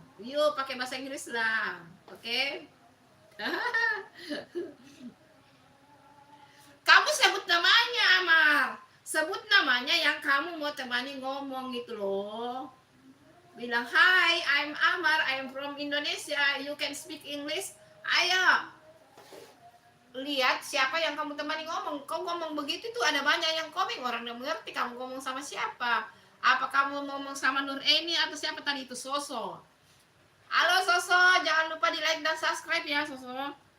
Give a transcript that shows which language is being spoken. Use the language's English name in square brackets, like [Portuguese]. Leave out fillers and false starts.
[Indonesian] Yuk pakai bahasa Inggris lah, oke? Kamu sebut namanya Amar. Sebut namanya yang kamu mau temani ngomong gitu loh. Bilang, [English] hi, I'm Amar, I'm from Indonesia, you can speak English. [Indonesian] Ayo, lihat siapa yang kamu temani ngomong. Kau ngomong begitu tuh ada banyak yang komen, orang yang mengerti kamu ngomong sama siapa. Apa kamu ngomong sama Nur Eni atau siapa tadi itu, Soso. Halo Soso, jangan lupa di like dan subscribe ya Soso.